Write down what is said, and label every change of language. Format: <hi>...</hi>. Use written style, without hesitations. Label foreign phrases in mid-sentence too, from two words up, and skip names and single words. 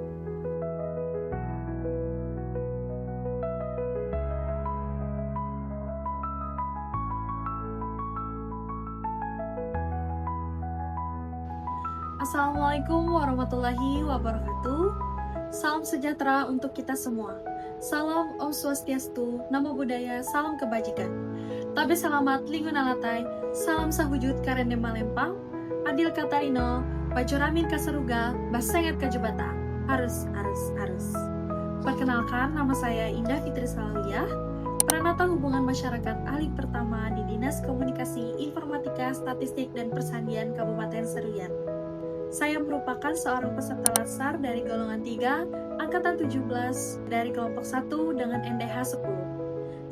<ar>السلام عليكم ورحمة الله وبركاته.</ar> <id>Salam sejahtera untuk kita semua. Salam</id> <ban>Om Swastiastu,</ban> <pi>Namo Buddhaya,</pi> <id>salam kebajikan.</id> <nij>Tabe salamat lingun alatai, salam sahujud karende malempang, adil katarino, pajoramin kaseruga, basenget kajubata, arus.</nij> <id>Perkenalkan, nama saya Indah Fitri Salawiyah, Pranata Hubungan Masyarakat Ahli Pertama di Dinas Komunikasi Informatika Statistik dan Persandian Kabupaten Seruyan. Saya merupakan seorang peserta latsar dari golongan 3, angkatan 17, dari kelompok 1 dengan NDH 10.</id>